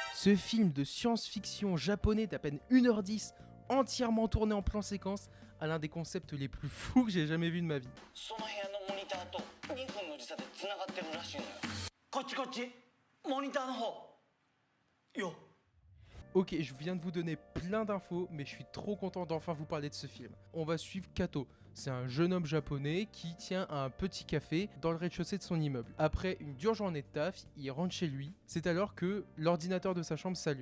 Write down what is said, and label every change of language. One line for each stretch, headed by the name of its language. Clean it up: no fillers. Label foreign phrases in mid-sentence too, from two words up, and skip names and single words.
French: Ce film de science-fiction japonais d'à peine 1h10, entièrement tourné en plan séquence, a l'un des concepts les plus fous que j'ai jamais vu de ma vie.
Japanese: その部屋のモニターと2分の時差でつながってるらしいのよ。こっちこっち、モニターの方よ。
French: Ok, je viens de vous donner plein d'infos, mais je suis trop content d'enfin vous parler de ce film. On va suivre Kato. C'est un jeune homme japonais qui tient un petit café dans le rez-de-chaussée de son immeuble. Après une dure journée de taf, il rentre chez lui. C'est alors que l'ordinateur de sa chambre s'allume.